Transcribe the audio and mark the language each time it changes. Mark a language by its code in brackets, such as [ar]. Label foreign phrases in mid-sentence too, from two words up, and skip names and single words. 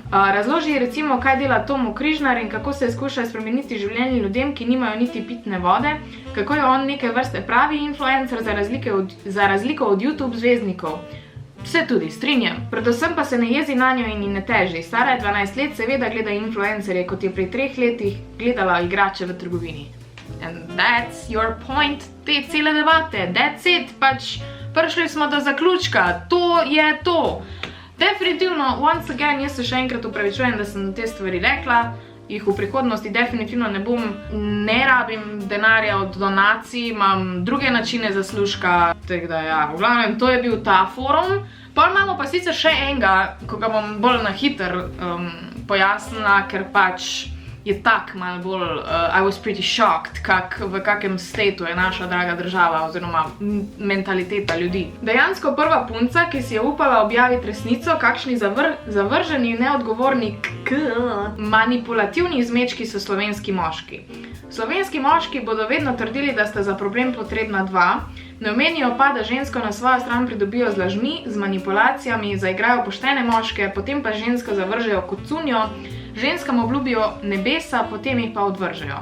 [sl] Razloži ji recimo, kaj dela Tomo Križnar in kako se skuša spremeniti življenje ljudem, ki nimajo niti pitne vode, kako je on neke vrste pravi influencer za razliko od YouTube zvezdnikov. Se tudi, strinjam. Predvsem pa se ne jezi na njo in ne teži. Stara je 12 let, seveda gleda influencerje, kot je pri 3 letih gledala igrače v trgovini. [en] And that's your point [sl] te cele debate. [en] That's it. [sl] Pač prišli smo do zaključka. To je to. Definitivno, [en] once again, [sl] jaz se še enkrat upravičujem, da sem te stvari rekla. Jih v prihodnosti definitivno ne bom, ne rabim denarja od donacij, imam druge načine zaslužka, tako da ja, v glavnem, to je bil ta forum. Pol imamo pa sicer še enega, ko ga bom bolj na hiter pojasnila, ker pač je tak malo bolj, [en] I was pretty shocked, [sl] v kakem statu je naša draga država oziroma mentaliteta ljudi. Dejansko prva punca, ki si je upala objaviti resnico, kakšni zavrženi, neodgovorni, manipulativni izmečki so slovenski moški. Slovenski moški bodo vedno trdili, da sta za problem potrebna dva, ne omenijo pa, da žensko na svojo stran pridobijo z lažmi, z manipulacijami, zaigrajo poštene moške, potem pa žensko zavržejo kot cunjo, ženskam obljubijo nebesa, potem jih pa odvržejo.